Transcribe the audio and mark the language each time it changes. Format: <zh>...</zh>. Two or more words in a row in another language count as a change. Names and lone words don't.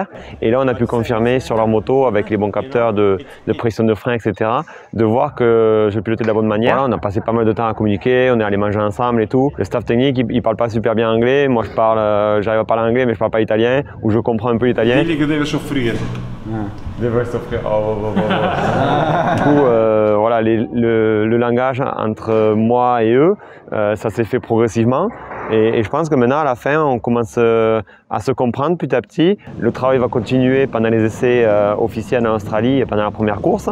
<fr>Et là on a pu confirmer sur leur moto avec les bons capteurs de pression de frein, etc. de voir que je pilotais de la bonne manière. Voilà, on a passé pas mal de temps à communiquer, on est allé manger ensemble et tout. Le staff technique, il parle pas super bien anglais. Moi j'arrive à parler anglais mais je parle pas italien, ou je comprends un peu l'italien.</fr> <it>Digli che deve soffrire. Deve soffrire.</it> <fr>Du coup, voilà, le langage entre moi et eux, ça s'est fait progressivement. Et je pense que maintenant, à la fin, on commence à se comprendre petit à petit. Le travail va continuer pendant les essais officiels en Australie et pendant la première course.</fr>